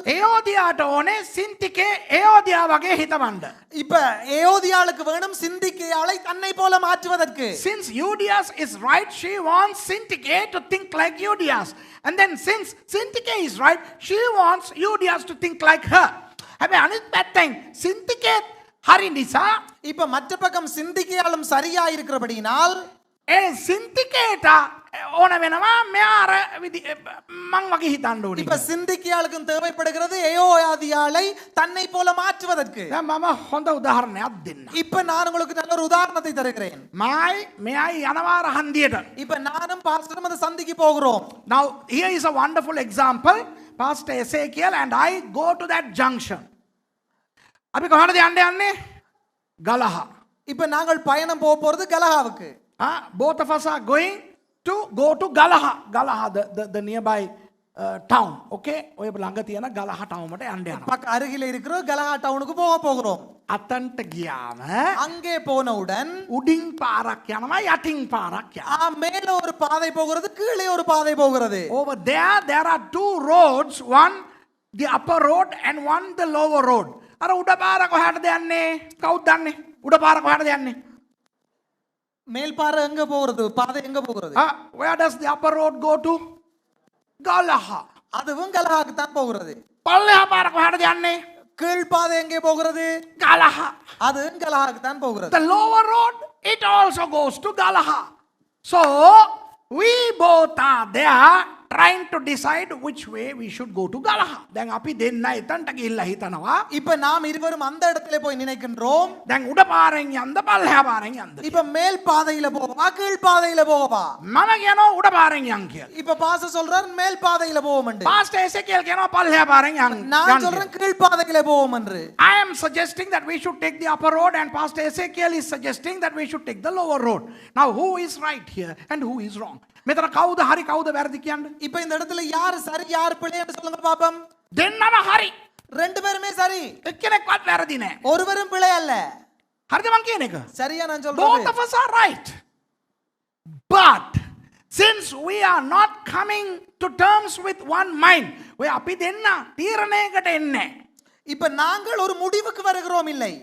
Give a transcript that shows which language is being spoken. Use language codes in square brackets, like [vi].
[si] ඒෝදියාට ඕනේ සින්තිකේ ඒෝදියා වගේ හිතවන්න. [ta] இப்ப ஏயோதியாளுக்கு வேணும் சிந்திக்கையாளை தன்னை போல மாற்றுவதற்கு. [en] Since Euodias is right, she wants Syntyche to think like Euodias. And then since Syntyche is right, she wants Euodias to think like her. [si] හැබැයි අනිත් පැත්තෙන් Syntyche හරි නිසා [ta] இப்ப மற்ற பக்கம் சிந்திக்கையாளும் சரியா இருக்கிறபடியினால் [si] ඒ Syntycheට ඕන වෙනවා මෙයා අර මං වගේ හිතන්න ඕනේ. [ta] இப்ப சிந்திக்கையாளுக்கும் தேவைப்படுகிறது ஏயோதியாளை தன்னை போல மாற்றுவதற்கு. [si] දැන් මම හොඳ උදාහරණයක් දෙන්න. [ta] இப்ப நான் உங்களுக்கு நல்ல ஒரு உதாரணத்தை தருகிறேன். [si] මෙයයි යනවා රහන්දියට. [ta] இப்ப நானும் பாஸ்டரும் அந்த சந்திக்கு போகிறோம். [en] Now here is a wonderful example. Pastor Ezekiel and I go to that junction. [si] අපි කොහොමද යන්නේ? ගලහ. [ta] இப்ப நாங்கள் பயணம் போறது கலஹாவுக்கு. [en] Both of us are going to go to Galaha. Galaha, the nearby town. Okay? [si] ඔය ළඟ තියෙන ගලහ town මට යන්න යනවා. [ta] பக்க அருகில இருக்கிற கலஹா டவுனுக்கு போகிறோம். [si] අතන්ට ගියාම [ta] அங்கே போனவுடன் [si] උඩින් පාරක් යනවා යටින් පාරක් යනවා. [ta] மேல ஒரு பாதை போகிறது, கீழே ஒரு பாதை போகிறது. [en] Over there are two roads, one the upper road and one the lower road. [si] අර උඩ පාර කොහාටද යන්නේ? කවුද දන්නේ? උඩ පාර කොහාටද යන්නේ? [ta] மேல் பாறை எங்க போகிறது? பாதை எங்க போகிறது? [en] Where does the upper road go to? Galaha. [ta] அதுவும் கலஹாக்கு தான் போகிறது. [si] පල්ලෙහා පාර කොහාටද යන්නේ? [ta] கீழ் பாதை எங்கே போகிறது? Galaha. அதுவும் கலஹாக்கு தான் போகிறது. [en] The lower road, it also goes to Galaha. So we both are there trying to decide which way we should go to Galaha. [si] දැන් අපි දෙන්න එතනට ගිහිල්ලා හිතනවා. [ta] இப்ப நாம் இருவரும் அந்த இடத்துல போய் நினைக்கின்றோம். [si] දැන් උඩ පාරෙන් යන්න පල්ලෙහා පාරෙන් යන්න. [ta] இப்ப மேல் பாதையில போகவா கீழ் பாதையில போகவா? [si] මම කියනවා උඩ පාරෙන් යන්න කියලා. [ta] இப்ப பாஸ்டர் சொல்றார் மேல் பாதையில போவோம். [si] Pastor Ezekiel කියනවා පල්ලෙහා පාරෙන් යන්න. [ta] நான் சொல்றேன் கீழ் பாதையில போவோம் என்று. [en] I am suggesting that we should take the upper road and Pastor Ezekiel is suggesting that we should take the lower road. Now who is right here and who is wrong? [si] මෙතන කවුද හරි කවුද වැරදි කියන්නේ? [ta] இப்ப இந்த இடத்துல யார் சரி யார் பிழை என்று சொல்லுங்க பாப்போம். [si] දෙන්නම හරි. [ta] ரெண்டு பேருமே சரி, [si] එක්කෙනෙක්වත් වැරදි නෑ. [ta] ஒருவரும் பிழை அல்ல. [si] හරිද මං කියන එක? [ta] சரியா நான் [en] Both [ta] சொல்றது? [en] of us are right. But since we are not coming to terms with one mind, [si] ඔය අපි දෙන්න තීරණයකට එන්නේ. [ta] இப்ப நாங்கள் ஒரு முடிவுக்கு வருகிறோம் இல்லை.